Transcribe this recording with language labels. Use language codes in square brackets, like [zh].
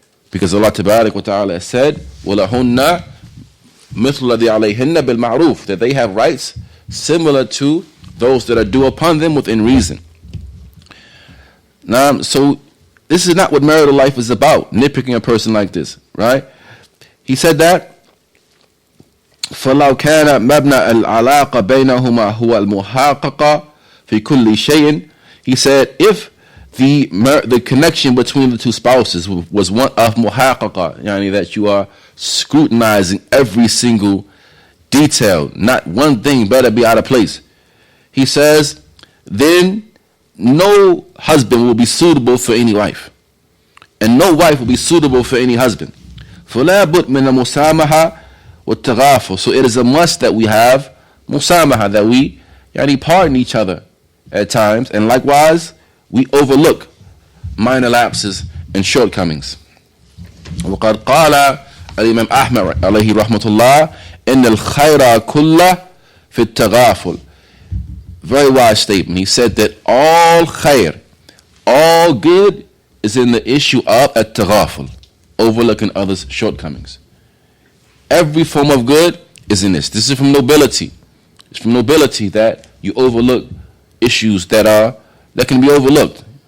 [en] Because Allah Tabarak wa Ta'ala said, [ar] وَلَهُنَّ مِثْلُ الَّذِي عَلَيْهِنَّ بِالْمَعْرُوفِ, [en] that they have rights similar to those that are due upon them within reason. Now, so this is not what marital life is about, nitpicking a person like this, right? He said that [ar] فَلَوْ كَانَ مَبْنَى الْعَلَاقَ بَيْنَهُمَا هُوَ الْمُحَاقَقَ فِي كُلِّ شَيْءٍ. [en] He said if the connection between the two spouses was one of muhaqaqa, yani that you are scrutinizing every single detail, not one thing better be out of place. He says, then no husband will be suitable for any wife, and no wife will be suitable for any husband. [ar] فَلَا بُدْ مِنَ الْمُسَامَحَةِ وَالتَّغَافُلِ. [en] So it is a must that we have musamaha, that we pardon each other at times, and likewise we overlook minor lapses and shortcomings. [ar] وقد قال الإمام أحمد عليه رحمة الله إن الخير كله في التغافل. [en] Very wise statement. He said that all khair, all good, is in the issue of at-taghaful, overlooking others' shortcomings. Every form of good is in this. This is from nobility. It's from nobility that you overlook issues that can be overlooked.